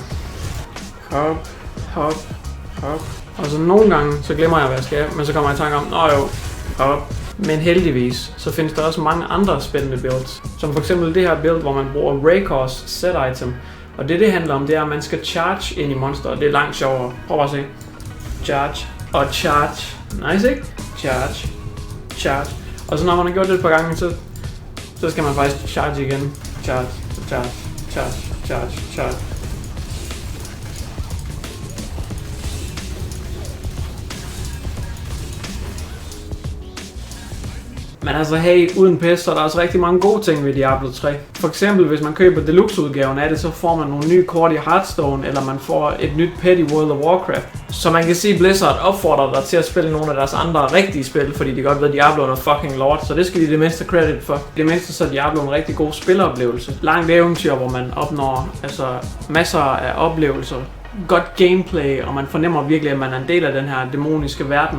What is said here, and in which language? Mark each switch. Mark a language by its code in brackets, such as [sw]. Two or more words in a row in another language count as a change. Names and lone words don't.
[da] Hop, hop, hop. Og så nogle gange, så glemmer jeg, hvad jeg skal, men så kommer jeg i tanke om, nå jo, hop. Men heldigvis, så findes der også mange andre spændende builds. Som for eksempel det her build, hvor man bruger Raycors [en] set item. [da] Og det handler om, det er, at man skal charge ind i monsteret. Det er langt sjovere. Prøv at se. Charge og charge. Nice, ikke? Charge, charge. Og så når man har gjort det et par gange, så skal man faktisk charge igen. Charge, charge, charge, charge, charge. Men altså hey, uden pis, så er der også rigtig mange gode ting ved Diablo 3. For eksempel, hvis man køber deluxe-udgaven af det, så får man nogle nye kort i Hearthstone, eller man får et nyt pet i World of Warcraft. Så man kan sige, Blizzard opfordrer dig til at spille nogle af deres andre rigtige spil, fordi de godt ved, at Diablo er fucking lort, så det skal de det mindste credit for. Det mindste så er Diablo en rigtig god spilleoplevelse. Langt eventyr, hvor man opnår masser af oplevelser. Godt gameplay, og man fornemmer virkelig, at man er en del af den her dæmoniske verden.